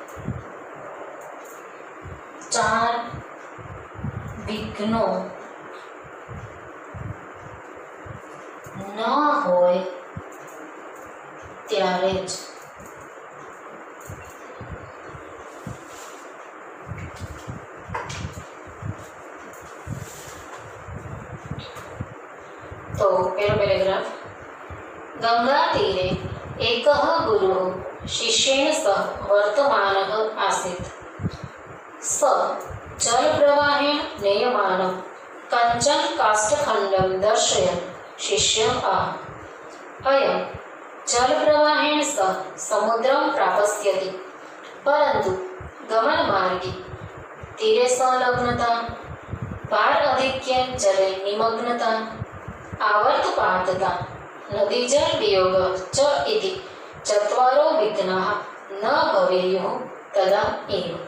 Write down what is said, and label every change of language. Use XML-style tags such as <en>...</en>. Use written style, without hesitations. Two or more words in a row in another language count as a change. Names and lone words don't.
<gu>4 વિઘ્નો ન હોય ત્યારે જ તો પહેલો પેરેગ્રાફ।</gu> <sa>ગંગા તીરે એકઃ ગુરુः शिष्येण सह वर्तमानः आसीत्। स जलप्रवाहेण नेयमानं कञ्चन काष्ठखण्डं दर्शयन् शिष्यम् आह। अयं जलप्रवाहेण सह समुद्रं प्राप्स्यति, परन्तु गमनमार्गे तीरे संलग्नता, पारधिक्ये जले निमग्नता, आवर्तपातता, नदीजल वियोगः च इति चत्वारो विघ्नाः न भवेयुः तदा एव।</sa>